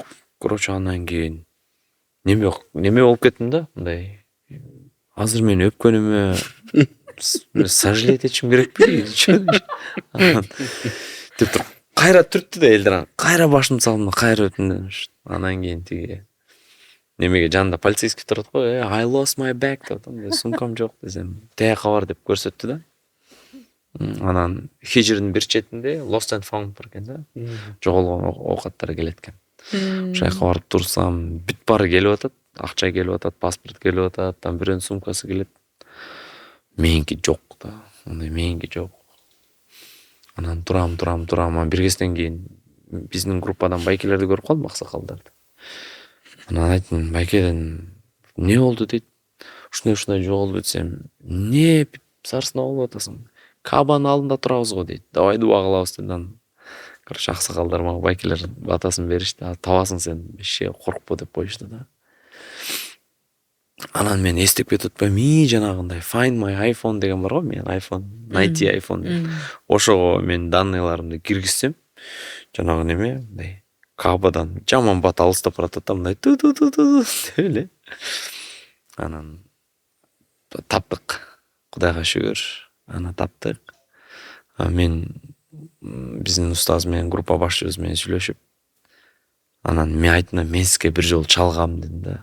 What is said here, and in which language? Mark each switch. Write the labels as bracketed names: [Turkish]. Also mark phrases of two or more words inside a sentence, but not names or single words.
[Kyrgyz] Короче, анан кийин неме болуп кеттим да, мындай. Азыр мени өпкөнүмө сожалеть этишим керекпи? Деп туруп кайра түрттү да элдер, кайра башымды салдым да, кайра өттүм. Анан кийин тиги немеге жанында полицейский турат го, [English] I lost my bag [Kyrgyz] деп атам, сумкам жок десем, тияка бар деп көрсөттү да. Анан хижирдин бир четинде [English] lost and found [Kyrgyz] бар экен да. Жоголгон оокаттар келет экен. Ошол жака барып турсам, бүт баары келип атат, акча келип атат, паспорт келип атат, там бирөөнүн сумкасы келет. Меники жок да, андай меники жок. Анан турам, бир кезден кийин биздин группадан байкелерди көрүп калдым, аксакалдарды. Анан айттым, байкеден не болду дейт. Ушундай жоголду десем, не сарсына болуп атасың? Кабанын алдында турабыз го дейт. Давай дуа кылабыз дейт. Короче, аксакалдар мага байкелер батасын беришти. Табасың сен, ишке коркпо деп коюшту да. Анан мен эстеп кетип атпаймынбы, жанагындай Find my iPhone деген бар го, мен iPhone, найти iPhone. Ошого мен данныйларымды киргизсем, жанагы неме, мындай Кабадан жаман бат алыстап баратат да, мындай ту деп эле. Анан таптык. Кудайга шүгүр. Анан таптык. Мен биздин устаз менен, группа башчыбыз менен сүйлөшүп, анан мен айттым да, мен сизге бир жолу чалгам дедим да.